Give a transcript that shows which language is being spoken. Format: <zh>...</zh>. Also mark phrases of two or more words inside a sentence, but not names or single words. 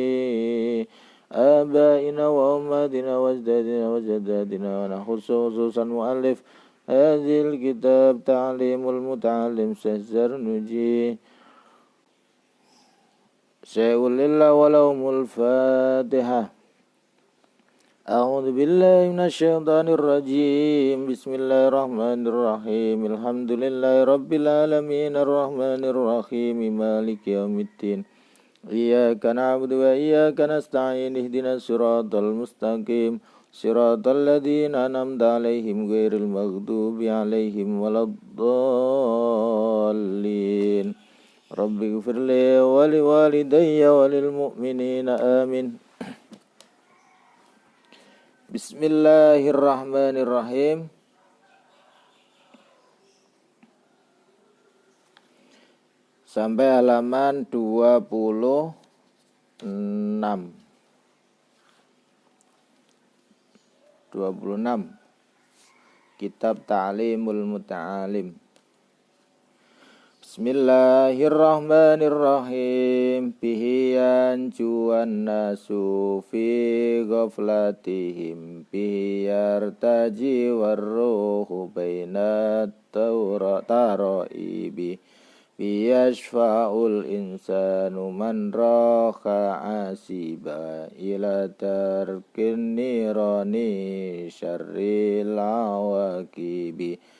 <ar>آبائنا وأمهاتنا وأجدادنا وجداتنا وخصوصا مؤلف هذا الكتاب تعليم المتعلم الشيخ الزرنوجي شيء لله ولهم الفاتحة. أعوذ بالله من الشيطان الرجيم. بسم الله الرحمن الرحيم. الحمد لله رب العالمين الرحمن الرحيم مالك يوم الدين. إياك نعبد وإياك نستعين اهدنا الصراط المستقيم صراط الذين أنعمت عليهم غير المغضوب عليهم ولا الضالين. رب اغفر لي ولوالدي وللمؤمنين آمين. Bismillahirrahmanirrahim.</ar> <id>Sampai halaman 26 Kitab Ta'limul Muta'alim.</id> <ar>Bismillahirrahmanirrahim. به ينجو الناس في غفلاتهم به يرتجى الروح بين الترائب به يشفع الإنسان من راح عاصيا إلى ترك النيران شر العواقب</ar>